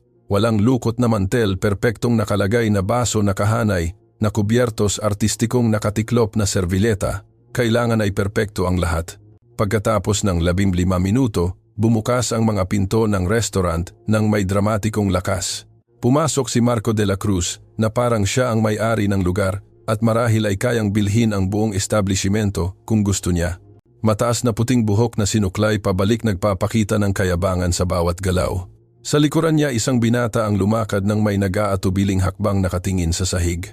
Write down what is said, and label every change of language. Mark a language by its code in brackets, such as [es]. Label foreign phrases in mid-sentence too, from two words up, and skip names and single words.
[tl] Walang lukot na mantel, perpektong nakalagay na baso na kahanay, na kubyertos, artistikong nakatiklop na servileta. Kailangan ay perpekto ang lahat. Pagkatapos ng 15 minuto, bumukas ang mga pinto ng restaurant ng may dramatikong lakas. Pumasok si Marco de la Cruz na parang siya ang may-ari ng lugar at marahil ay kayang bilhin ang buong establishmento kung gusto niya. Mataas na puting buhok na sinuklay pabalik, nagpapakita ng kayabangan sa bawat galaw. Sa likuran niya, isang binata ang lumakad ng may nag-aatubiling hakbang, nakatingin sa sahig.